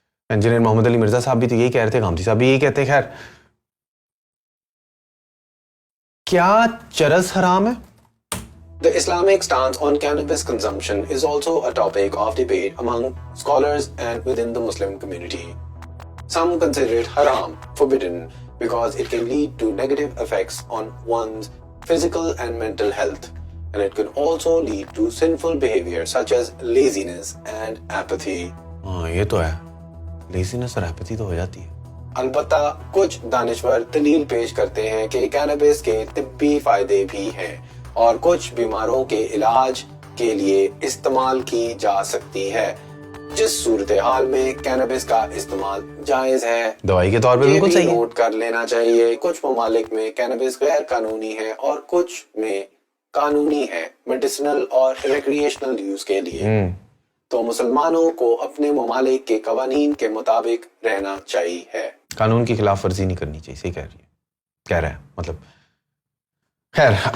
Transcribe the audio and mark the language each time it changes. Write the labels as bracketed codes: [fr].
[ur] Engineer محمد علی مرزا صاحب بھی تو یہی کہہ رہے تھے، غامدی صاحب بھی یہی کہتے ہیں۔ خیر، کیا چرس حرام ہے؟ [en] The Islamic stance on cannabis consumption is also a topic of debate among scholars and within the Muslim community. Some consider it haram, forbidden, because it can lead to negative effects on one's physical and mental health, and it can also lead to sinful behavior such as laziness and apathy. [ur] یہ تو ہے، لیزینس اور apathy تو ہو جاتی ہے۔ البتہ کچھ دانشور دلیل پیش کرتے ہیں کہ کینابس کے طبی فائدے بھی ہیں اور کچھ بیماروں کے علاج کے لیے استعمال کی جا سکتی ہے، جس صورتحال میں کینابس کا استعمال جائز ہے۔ دوائی کے طور پر بالکل صحیح ہے، نوٹ کر لینا چاہیے۔ کچھ ممالک میں کینابس غیر قانونی ہے اور کچھ میں قانونی ہے، میڈیسنل اور ریکریشنل یوز کے لیے۔ تو مسلمانوں کو اپنے ممالک کے قوانین کے مطابق رہنا چاہیے، قانون کی خلاف ورزی نہیں کرنی چاہیے۔ صحیح کہہ رہا ہے مطلب۔ خیر،